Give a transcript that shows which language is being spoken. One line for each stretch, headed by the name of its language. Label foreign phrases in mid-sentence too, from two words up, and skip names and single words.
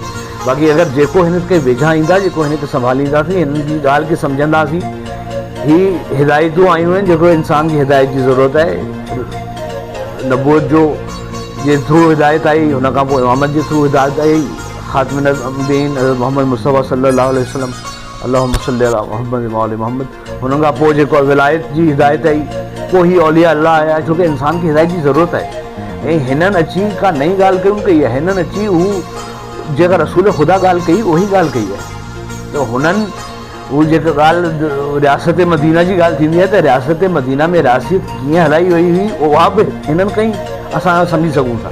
Sindhi: बाक़ी अगरि जेको हिनखे वेझा ईंदा, जेको हिनखे संभालींदासीं, हिननि जी ॻाल्हि खे सम्झंदासीं। ही हिदायतूं आयूं आहिनि जेको इंसान खे हिदायत जी ज़रूरत आहे। नबूवत जो जे थ्रू हिदायत आई, हुन खां पोइ इमामत जे थ्रू हिदायत आई, ख़ातिमुल अंबियीन हज़रत मोहम्मद मुस्तफ़ा
Arabic: صلى الله عليه وسلم، اللهم صل على محمد وآل محمد.
Sindhi: हुन खां पोइ जेको विलायत जी हिदायत आई, पोइ ही औलिया अल्लाह आया, छोकी इंसान खे हिदायत जी ज़रूरत आहे। ऐं हिननि अची का नई ॻाल्हि कयूं कई आहे, हिननि अची हू जेका रसूल ख़ुदा ॻाल्हि कई उहा ई ॻाल्हि कई आहे। त हुननि उहा जेका ॻाल्हि रियासत मदीना जी ॻाल्हि थींदी आहे त रियासत मदीना में रियासत कीअं हलाई वई हुई उहा बि हिननि कई, असां सम्झी सघूं था।